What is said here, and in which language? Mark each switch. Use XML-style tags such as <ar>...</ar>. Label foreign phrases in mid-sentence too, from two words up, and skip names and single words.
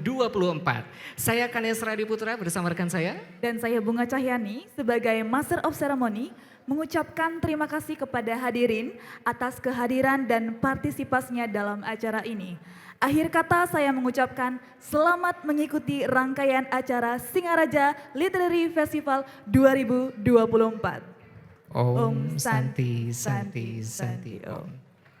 <id>Saya Kanes Radi Putra bersama rekan saya. Dan saya Bunga Cahyani sebagai</id> <en>Master of Ceremony</en> <id>mengucapkan terima kasih kepada hadirin atas kehadiran dan partisipasinya dalam acara ini. Akhir kata saya mengucapkan selamat mengikuti rangkaian acara Singaraja Literary Festival 2024.</id> <sa>Om Santi Santi Santi Om.</sa>